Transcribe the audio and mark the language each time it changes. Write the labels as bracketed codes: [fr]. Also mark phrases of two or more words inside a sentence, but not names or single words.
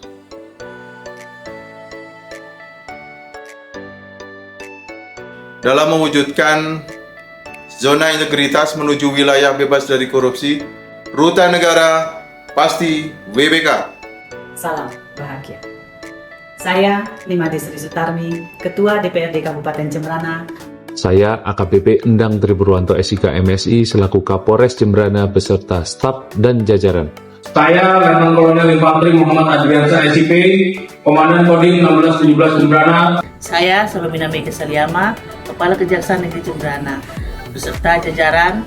[id] Dalam mewujudkan zona integritas menuju wilayah bebas dari korupsi, Rutan negara pasti WBK. Salam bahagia. Saya Limade Sri Sutarmi, Ketua DPRD Kabupaten Jembrana. Saya AKBP Endang Tripurwanto SIK MSI selaku Kapolres Jembrana beserta staf dan jajaran. Saya Letnan Kolonel Infanteri Muhammad Adriansa SIP, Komandan Kodim 1617 Jembrana. Saya Salomina Mega Saliama, Kepala Kejaksaan Negeri Jembrana, beserta jajaran.